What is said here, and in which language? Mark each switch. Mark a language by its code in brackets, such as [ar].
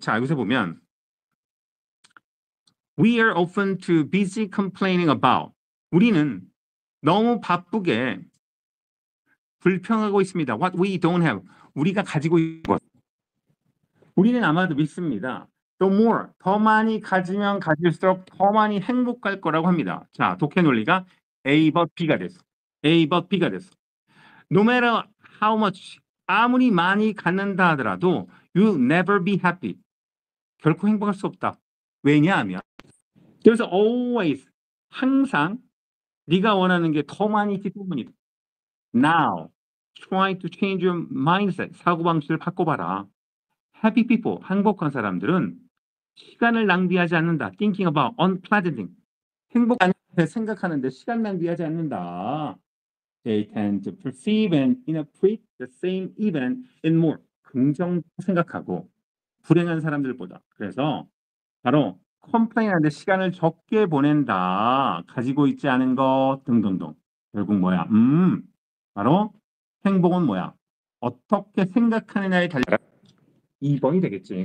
[ko] 자, 여기서 보면 [en] We are often too busy complaining about. [ko] 우리는 너무 바쁘게 불평하고 있습니다. [en] What we don't have. [ko] 우리가 가지고 있는 것. 우리는 아마도 믿습니다. [en] The more, [ko] 더 많이 가지면 가질수록 더 많이 행복할 거라고 합니다. 자, 독해 논리가 A but B가 됐어. A but B가 됐어. [en] No matter how much, [ko] 아무리 많이 갖는다 하더라도 [en] you'll never be happy. [ko] 결코 행복할 수 없다. 왜냐하면 그래서 always, 항상 네가 원하는 게 더 많이 있기 때문이다. [en] Now, try to change your mindset. [ko] 사고방식을 바꿔봐라. [en] Happy people, [ko] 행복한 사람들은 시간을 낭비하지 않는다. [en] Thinking about unpleasant thing. [ko] 행복한 생각하는데 시간 낭비하지 않는다. [en] They tend to perceive and interpret the same event in more. [ko] 긍정 생각하고 불행한 사람들보다. 그래서 바로 컴플레인하는데 시간을 적게 보낸다. 가지고 있지 않은 것 등등등. 결국 뭐야? 바로 행복은 뭐야? 어떻게 생각하느냐에 달려 2번이 되겠지.